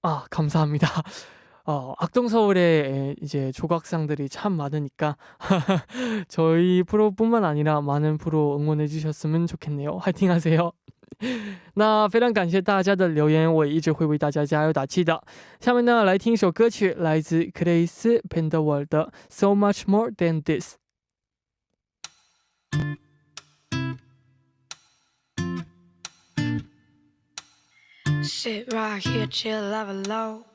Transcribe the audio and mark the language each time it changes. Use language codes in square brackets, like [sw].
[ko] 감사합니다. 악동서울에 이제 조각상들이 참 많으니까 저희 프로뿐만 아니라 많은 프로 응원해 주셨으면 좋겠네요. 화이팅 하세요. [zh] 那非常感谢大家的留言，我一直会为大家加油打气的。下面呢，来听一首歌曲，来自 Grace Penderwald 的 So Much More Than This。 [en] Sit right here, chill, love it low.